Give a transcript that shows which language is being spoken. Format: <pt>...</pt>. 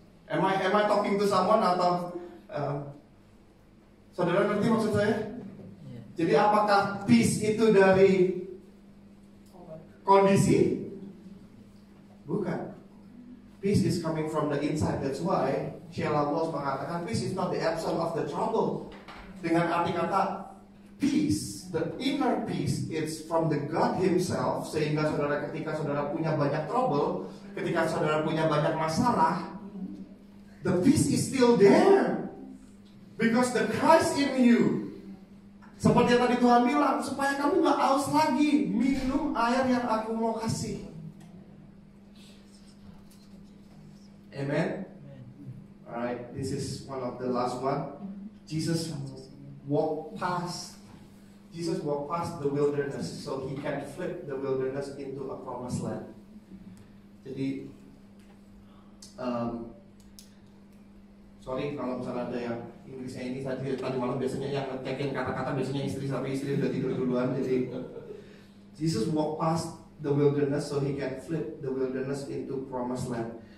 <en>Am I talking to someone</en> <id>atau saudara ngerti maksud saya? Jadi apakah peace itu dari kondisi? Bukan.</id> <en>Peace is coming from the inside. That's why Sheila Walsh mengatakan peace is not the absence of the trouble.</en> <id>Dengan arti kata</id> <en>peace, the inner peace, it's from the God Himself.</en> <id>Sehingga saudara, ketika saudara punya banyak trouble, ketika saudara punya banyak masalah,</id> <en>the peace is still there, because the Christ in you.</en> <id>Seperti yang tadi Tuhan bilang, supaya kamu gak haus lagi, minum air yang aku mau kasih. Amen.</id> <en>Alright, this is one of the last one. Jesus walked past the wilderness so He can flip the wilderness into a promised land.</en> <id>Jadi sorry kalau misalnya ada yang Inggrisnya ini tadi malam biasanya yang ngecekin kata-kata biasanya istri, tapi istri udah tidur duluan. Jadi</id> <en>Jesus walked past the wilderness so He can flip the wilderness into promised land.</en>